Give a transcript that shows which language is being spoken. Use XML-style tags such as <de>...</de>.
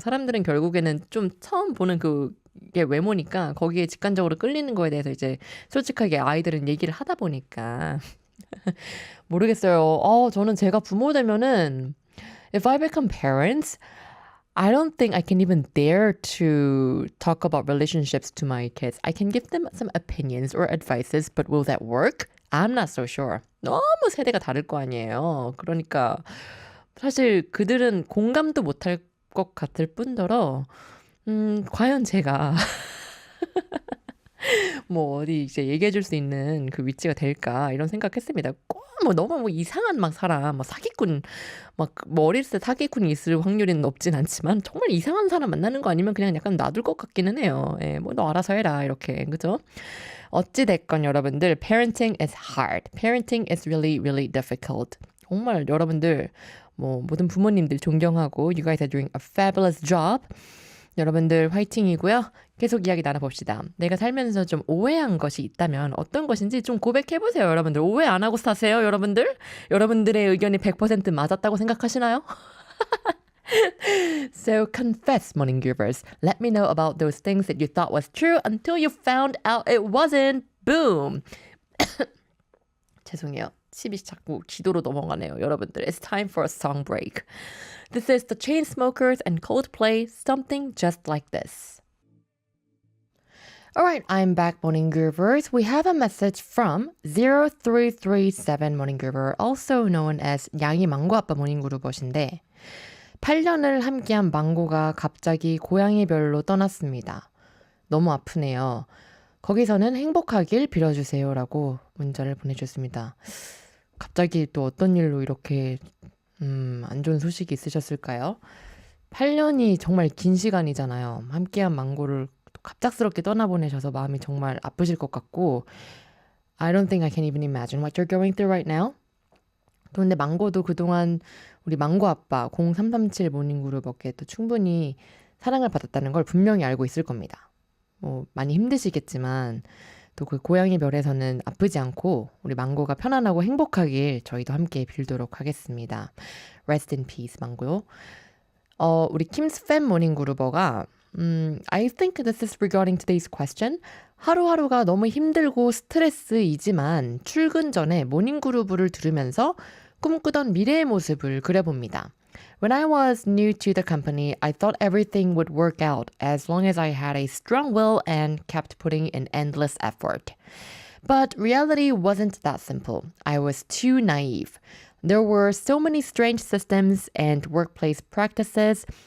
<ko>사람들은 결국에는 좀 처음 보는 그게 외모니까 거기에 직관적으로 끌리는 거에 대해서 이제 솔직하게 아이들은 얘기를 하다 보니까 모르겠어요. 저는 제가 부모 되면은</ko> <en>if I become parents, I don't think I can even dare to talk about relationships to my kids. I can give them some opinions or advices, but will that work? I'm not so sure.</en> <ko>너무 세대가 다를 거 아니에요. 그러니까 사실 그들은 공감도 못할 것 같을 뿐더러 과연 제가 뭐 어디 이제 얘기해 줄 수 있는 그 위치가 될까 이런 생각했습니다. 꼭 뭐 너무 뭐 이상한 막 사람, 막 사기꾼, 막 뭐 어렸을 때 사기꾼이 있을 확률은 높진 않지만 정말 이상한 사람 만나는 거 아니면 그냥 약간 놔둘 것 같기는 해요. 예, 뭐 너 알아서 해라 이렇게 그죠? 어찌 됐건 여러분들,</ko> <en>parenting is hard. Parenting is really, really difficult.</en> <ko>정말 여러분들 뭐 모든 부모님들 존경하고</ko> <en>you guys are doing a fabulous job.</en> <ko>여러분들 화이팅이고요. 계속 이야기 나눠봅시다. 내가 살면서 좀 오해한 것이 있다면 어떤 것인지 좀 고백해보세요. 여러분들 오해 안 하고 사세요. 여러분들 여러분들의 의견이 100% 맞았다고 생각하시나요?</ko> <en>So confess, morning givers. Let me know about those things that you thought was true until you found out it wasn't. Boom.</en> <ko>죄송해요. 침이 자꾸 기도로 넘어가네요. 여러분들,</ko> <en>it's time for a song break. This is the Chainsmokers and Coldplay, Something Just Like This. Alright, I'm back, Morning Groovers. We have a message from 0337 Morning Groover, also known as</en> <ko>양이 망고 아빠 모닝 그루버신데 8년을 함께한 망고가 갑자기 고양이별로 떠났습니다. 너무 아프네요. 거기서는 행복하길 빌어주세요라고 문자를 보내주셨습니다. 갑자기 또 어떤 일로 이렇게 안 좋은 소식이 있으셨을까요? 8년이 정말 긴 시간이잖아요. 함께한 망고를 갑작스럽게 떠나보내셔서 마음이 정말 아프실 것 같고</ko> <en>I don't think I can even imagine what you're going through right now.</en> <ko>또 근데 망고도 그동안 우리 망고 아빠 0337 모닝그룹에게 또 충분히 사랑을 받았다는 걸 분명히 알고 있을 겁니다. 뭐 많이 힘드시겠지만 또 그 고양이 별에서는 아프지 않고 우리 망고가 편안하고 행복하길 저희도 함께 빌도록 하겠습니다.</ko> <en>Rest in peace,</en> <ko>망고요. 우리 킴스 팬 모닝 그루버가</ko> <en>I think this is regarding today's question.</en> <ko>하루하루가 너무 힘들고 스트레스이지만 출근 전에 모닝 그루브를 들으면서 꿈꾸던 미래의 모습을 그려봅니다.</ko> <en>When I was new to the company, I thought everything would work out as long as I had a strong will and kept putting in endless effort. But reality wasn't that simple. I was too naive. There were so many strange systems and workplace practices,</en>